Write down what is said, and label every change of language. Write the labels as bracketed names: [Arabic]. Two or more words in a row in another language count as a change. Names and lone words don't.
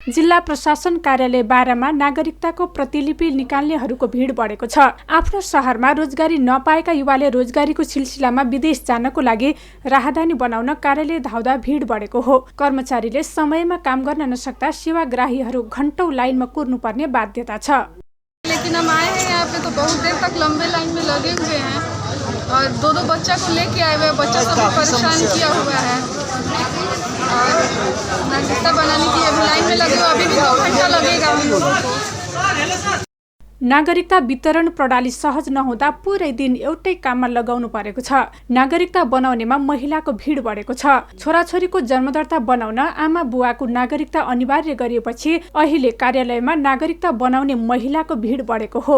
[Nepali] जिल्ला प्रशासन कार्यालय बारामा नागरिकताको प्रतिलिपि निकाल्नेहरूको भिड बढेको छ। आफ्नो शहरमा रोजगारी नपाएका युवाले रोजगारीको सिलसिलामा विदेश जानको लागि राहदानी बनाउन कार्यालय धाउँदा भिड बढेको हो। कर्मचारीले समयमा काम गर्न नसक्दा सेवाग्राहीहरू घण्टौं लाइनमा कुर्नुपर्ने बाध्यता छ। [Hindi] लेकिन हम आए हैं यहाँ पे तो बहुत देर तक लंबे लाइन में लगे हुए हैं और दो बच्चा को लेके आए हुए हैं। बच्चा सब परेशान किया हुआ है और नागरिकता बनाने की अभी लाइन में लगे हुए, अभी भी 2 घंटा लगेगा हम लोगों को। [Nepali] नागरिकता वितरण प्रणाली सहज नहुँदा पुरै दिन एउटै काममा लगाउनु परेको छ। नागरिकता बनाउनेमा महिलाको भिड बढेको छ। छोराछोरीको जन्मदर्ता बनाउन आमा बुवाको नागरिकता अनिवार्य गरिएपछि अहिले कार्यालयमा नागरिकता बनाउने महिलाको भिड बढेको हो।